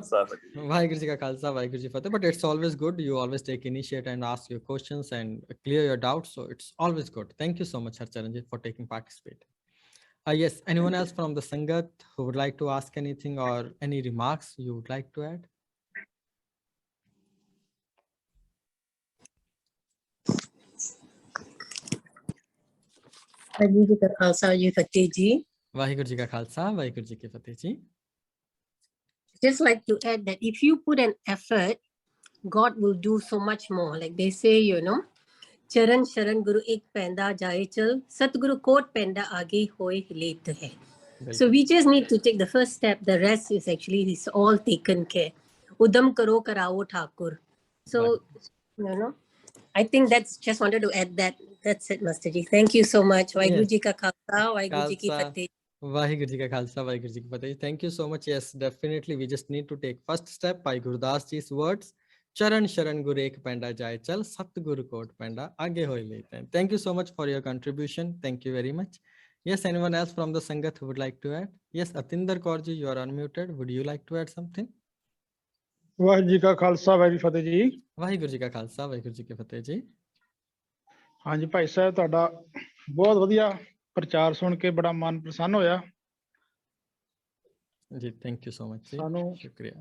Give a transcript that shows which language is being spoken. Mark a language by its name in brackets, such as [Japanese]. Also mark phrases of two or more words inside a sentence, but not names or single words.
[Punjabi] ਵਾਹਿਗੁਰੂ ਜੀ ਕਾ ਖਾਲਸਾ, ਵਾਹਿਗੁਰੂ ਜੀ ਫ਼ਤਿਹ. [English] But it's always good. You always take initiative and ask your questions and clear your doubts. So it's always good. Thank you so much, Harcharan Ji, for taking participate. Yes, anyone else from the Sangat who would like to ask anything or any remarks you would like to add? [Punjabi] ਵਾਹਿਗੁਰੂ ਜੀ ਕਾ ਖਾਲਸਾ, ਜੀ ਫ਼ਤਿਹ ਜੀ. ਵਾਹਿਗੁਰੂ ਜੀ ਕਾ ਖਾਲਸਾ, ਵਾਹਿਗੁਰੂ ਜੀ ਕੀ ਫ਼ਤਿਹ ਜੀ. [English] Just like to add that if you put an effort, God will do so much more. Like they say, you know, [Punjabi] ਚਰਨ ਸ਼ਰਨ ਗੁਰੂ ਏਕ ਪੈਂਡਾ ਜਾਏ ਚਲ, ਸਤਿਗੁਰੂ ਕੋਟ ਪੈਂਡਾ ਆਗੇ ਹੋਏ ਲੇਤ ਹੈ. [English] So we just need to take the first step. The rest is all taken care. [Punjabi] ਉਦਮ ਕਰੋ ਕਰਾਓ ਠਾਕੁਰ. [English] So, you know, I think that's just wanted to add that. That's it, Master Ji. Thank you so much. [Punjabi] ਵਾਹਿਗੁਰੂ ਜੀ ਕਾ ਖਾਲਸਾ, ਵਾਹਿਗੁਰੂ ਜੀ ਕੀ ਫ਼ਤਿਹ. ਵਾਹਿਗੁਰੂ ਜੀ ਕਾ ਖਾਲਸਾ, ਵਾਹਿਗੁਰੂ ਜੀ ਕੀ ਫ਼ਤਿਹ. [English] Thank you so much. Yes, definitely. We just need to take first step by Gurudas Ji's words. [Punjabi] ਚਰਨ ਸ਼ਰਨ ਗੁਰੂ ਏਕ ਪੈਂਡਾ ਜਾਏ ਚਲ, ਸਤਿਗੁਰੂ ਕੋਟ ਪੈਂਡਾ ਆਗੇ ਹੋਏ ਲੇਤੇ. [English] Thank you so much for your contribution. Thank you very much. Yes, anyone else from the Sangat who would like to add? Yes, Atinder Kaur Ji, you are unmuted. Would you like to add something? [Punjabi] ਵਾਹਿਗੁਰੂ ਜੀ ਕਾ ਖਾਲਸਾ ਵਾਹਿਗੁਰੂ ਜੀ ਫਤਿਹ ਜੀ। ਵਾਹਿਗੁਰੂ ਜੀ ਕਾ ਖਾਲਸਾ ਵਾਹਿਗੁਰੂ ਜੀ ਕੀ ਫਤਿਹ ਜੀ। ਹਾਂਜੀ ਭਾਈ ਸਾਹਿਬ, ਤੁਹਾਡਾ ਬਹੁਤ ਵਧੀਆ ਪ੍ਰਚਾਰ ਸੁਣ ਕੇ ਬੜਾ ਮਨ ਪ੍ਰਸੰਨ ਹੋਇਆ [English] ਜੀ। thank you so much ਜੀ, ਸ਼ੁਕਰੀਆ।